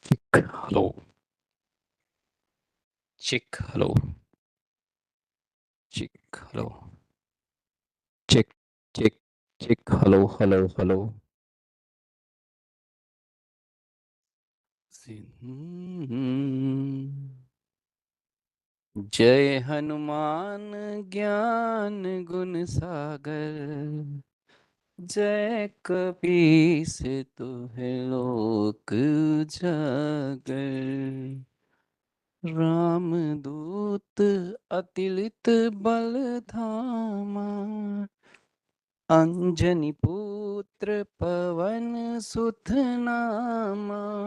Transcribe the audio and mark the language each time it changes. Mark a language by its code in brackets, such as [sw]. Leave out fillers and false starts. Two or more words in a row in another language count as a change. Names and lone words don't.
[en] Hello. Check. Hello. Check. Hello. Check. Check. Check. Hello. Hello. Hello. [awa] जय हनुमान ज्ञान गुण सागर, जय कपीस तुहे लोक जागर। रामदूत अतिलित बल धामा, अंजनी पुत्र पवन सुत नामा।